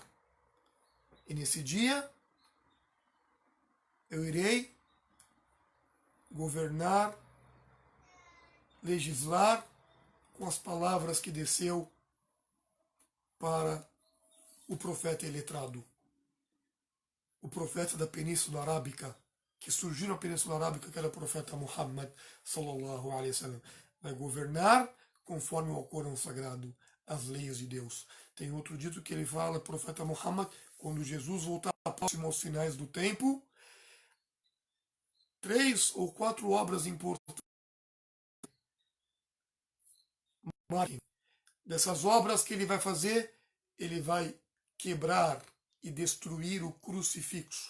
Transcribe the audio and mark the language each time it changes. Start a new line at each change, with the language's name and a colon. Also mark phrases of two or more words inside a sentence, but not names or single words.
Portuguese: E nesse dia, eu irei governar, legislar com as palavras que desceu para o profeta iletrado, o profeta da Península Arábica, que surgiu na Península Arábica, que era o profeta Muhammad
Arabic: صلى الله عليه وسلم.
Portuguese: Vai governar conforme o Alcorão Sagrado, as leis de Deus. Tem outro dito que ele fala, profeta Muhammad, quando Jesus voltar próximo aos finais do tempo, 3 ou 4 obras importantes. Dessas obras que ele vai fazer, ele vai quebrar e destruir o crucifixo.